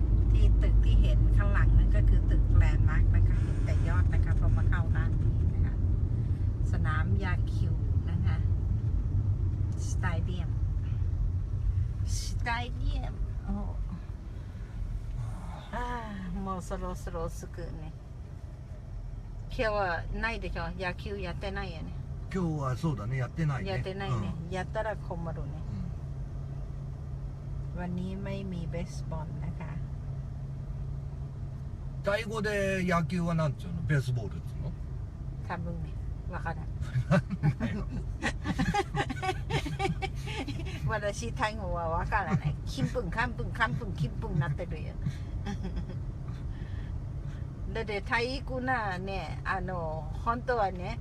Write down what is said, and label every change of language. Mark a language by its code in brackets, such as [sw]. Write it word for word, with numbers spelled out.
[th] ที่ตึกที่เห็นข้างหลังนั่นก็คือตึกแลนด์มาร์คนะคะเห็นแต่ยอดนะคะพอมาเข้าด้านนี้นะคะสนามยาคิวนะคะสเตเดียมสเตเดียมโอ้ [ja] ああもうそろそろ着くね。今日はないでしょ、野球やってないよね。今日はそうだね、やってないね。やってないね、うん、やったら困るね、うん、 [th] วันนี้ไม่มีเบสบอลนะคะ [ja] タイ語で野球はなんていうの？ベースボールっていうの？多分ね、わからん私タイ語はわからない金粉カンプンカンプン金粉になってるよだって体育なね、あの本当はね、